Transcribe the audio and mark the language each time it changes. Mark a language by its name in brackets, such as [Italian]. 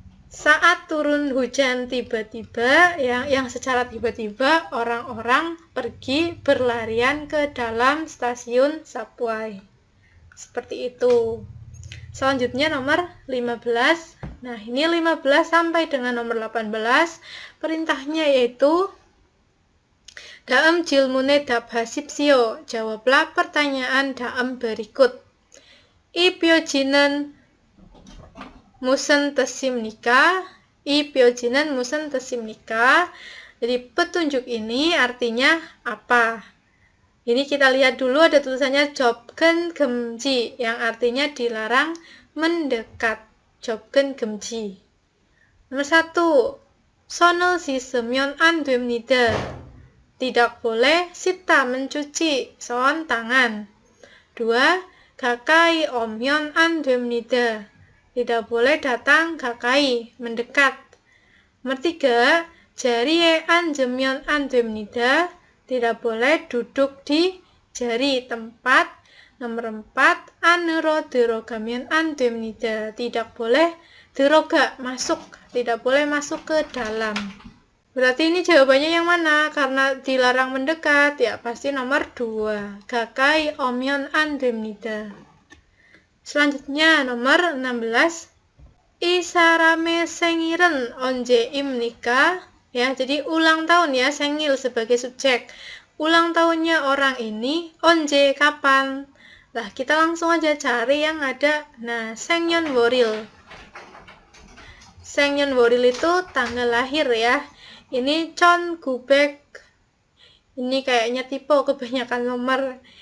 [Indonesian] Saat turun hujan tiba-tiba, yang secara tiba-tiba orang-orang pergi berlarian ke dalam stasiun subway. Seperti itu. Selanjutnya nomor 15. Nah, ini 15 sampai dengan nomor 18. Perintahnya yaitu [Korean] 다음 질문에 답하십시오. [Indonesian] jawablah pertanyaan dalam berikut. [Korean] 이 표지는 무슨 뜻입니까? 이 표지는 무슨 뜻입니까? [Indonesian] Jadi petunjuk ini artinya apa? Ini kita lihat dulu, ada tulisannya 접근 금지 yang artinya dilarang mendekat. [Korean] 접근 금지. Nomor 1, 손을 씻으면 안 됩니다. [Indonesian] Tidak boleh sita mencuci, son tangan. [Korean] 2, 가까이 오면 안 됩니다. [Indonesian] Tidak boleh datang 가까이, mendekat. Nomor 3, [Korean] 자리에 앉으면 안 됩니다. [Indonesian] Tidak boleh duduk di jari tempat. [Korean] Nomor 4, 안으로 들어가면 안 됩니다. [Indonesian] Tidak boleh 들어가, masuk, tidak boleh masuk ke dalam. Berarti ini jawabannya yang mana? Karena dilarang mendekat, ya pasti nomor 2. [Korean] 가까이 오면 안 됩니다. [Indonesian] Selanjutnya nomor 16. [Korean] 이 사람의 생일은 언제입니까? [Indonesian] Ya, jadi ulang tahun ya, 생일 sebagai subjek. Ulang tahunnya orang ini, 언제, kapan? Nah, kita langsung aja cari yang ada. Nah, 생년월일. 생년월일 itu tanggal lahir ya. Ini 1900. Ini kayaknya tipe kebanyakan nomor.